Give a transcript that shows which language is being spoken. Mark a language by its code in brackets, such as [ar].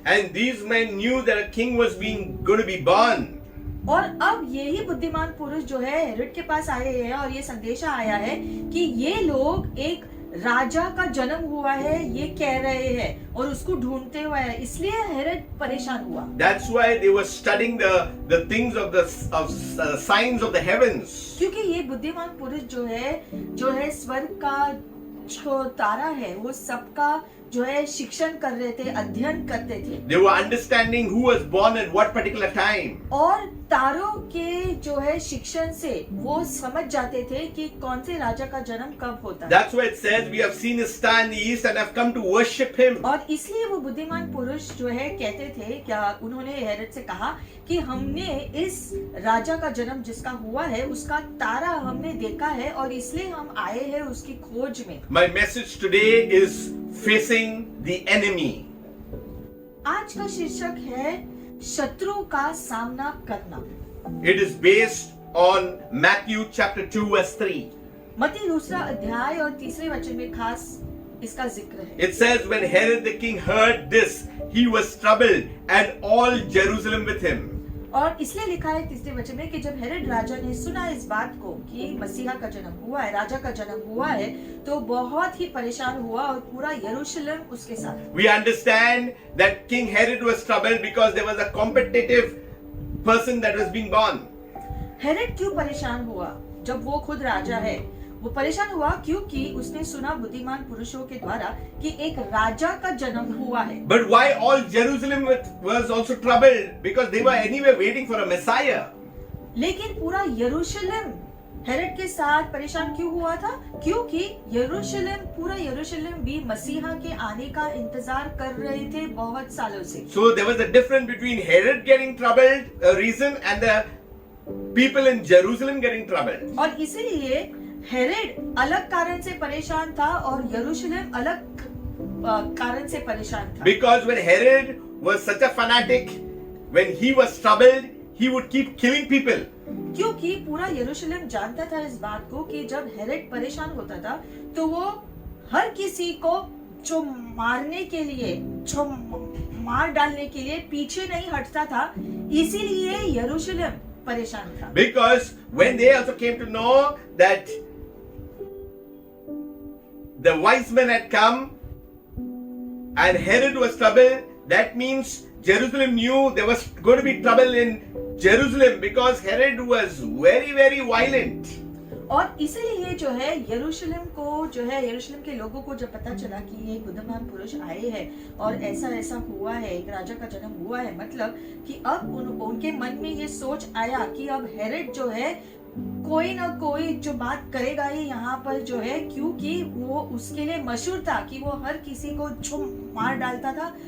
[en] And these men knew that a king was going to be born. [hi] और अब यही बुद्धिमान पुरुष जो है हेरोड के पास आए हैं और ये संदेशा आया है कि ये लोग एक राजा का जन्म हुआ है, ये कह रहे हैं और उसको ढूंढते हुए है, इसलिए हेरोड परेशान हुआ। [en] That's why they were studying the things of the signs of the heavens. [hi] क्योंकि ये बुद्धिमान पुरुष जो है स्वर्ग का जो तारा है, वो सबका जो है शिक्षण कर रहे थे, अध्ययन करते थे। [en] They were understanding who was born at what particular time. [hi] और तारों के जो है शिक्षण से वो समझ जाते थे कि कौन से राजा का जन्म कब होता है। [en] That's why it says, "We have seen his star in the east and have come to worship him." [hi] और इसलिए वो बुद्धिमान पुरुष जो है कहते थे, क्या उन्होंने हेरोद से कहा कि हमने इस राजा का जन्म जिसका हुआ है उसका तारा हमने देखा है और इसलिए हम आए हैं उसकी खोज में। [en] My message today is facing the enemy. [hi] आज का शीर्षक है शत्रु का सामना करना। [en] It is based on Matthew chapter 2 verse 3. [hi] मत्ती 2 अध्याय और 3 वचन में खास इसका जिक्र है। [en] It says, "When Herod the king heard this, he was troubled, and all Jerusalem with him." [hi] और इसलिए लिखा है 3 वचन में कि जब हेरोद राजा ने सुना इस बात को कि मसीहा का जन्म हुआ है, राजा का जन्म हुआ है, तो बहुत ही परेशान हुआ और पूरा यरूशलेम उसके साथ। [en] We understand that King Herod was troubled because there was a competitive person that was being born. [hi] Herod क्यों परेशान हुआ? जब वो खुद राजा है, वो परेशान हुआ क्योंकि उसने सुना बुद्धिमान पुरुषों के द्वारा कि एक राजा का जन्म हुआ है। [en] But why all Jerusalem was also troubled? Because they were anyway waiting for a Messiah. [hi] लेकिन पूरा यरूशलेम हेरोद के साथ परेशान क्यों हुआ था? क्योंकि पूरा यरूशलेम भी मसीहा के आने का इंतजार कर रहे थे बहुत सालों से। [en] So there was a difference between Herod getting troubled, a reason, and the people in Jerusalem getting troubled. [hi] और इसीलिए हेरोद अलग कारण से परेशान था और यरूशलेम अलग कारण से परेशान था। [en] Because when Herod was such a fanatic, when he was troubled, he would keep killing people. [hi] क्योंकि पूरा यरूशलेम जानता था इस बात को कि जब हेरोद परेशान होता था तो वो हर किसी को जो मारने के लिए, जो मार डालने के लिए पीछे नहीं हटता था, इसीलिए यरूशलेम परेशान था। [en] Because when they also came to know that the wise men had come and Herod was troubled, that means Jerusalem knew there was going to be trouble in Jerusalem because Herod was very, very violent. [hi] और इसीलिए जो है यरूशलेम के लोगों को जब पता चला कि ये बुद्धिमान पुरुष आए हैं और ऐसा हुआ है, एक राजा का जन्म हुआ है, मतलब कि अब उनके मन में ये सोच आया कि अब हेरोद जो है कोई ना कोई जो बात करेगा ही यहाँ पर जो है, क्योंकि वो उसके लिए मशहूर था कि वो हर किसी को जो मार डालता था।